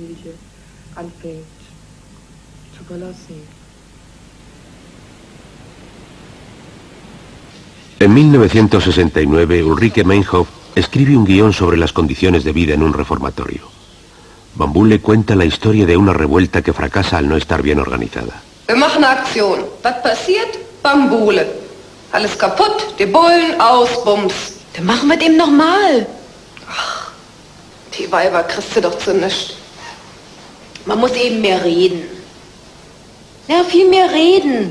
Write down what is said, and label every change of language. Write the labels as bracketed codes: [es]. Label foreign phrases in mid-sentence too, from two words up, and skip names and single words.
[es] En 1969, Ulrike Meinhof escribe un guión sobre las condiciones de vida en un reformatorio. Bambule cuenta la historia de una revuelta que fracasa al no estar bien organizada. [de] Wir machen eine Aktion. Was passiert? Bambule. Alles kaputt, die Bullen aus, Bums. Dann machen wir dem nochmal. Ach, die Weiber kriegst du doch zu nichts. Man muss eben mehr reden. Ja, viel mehr reden.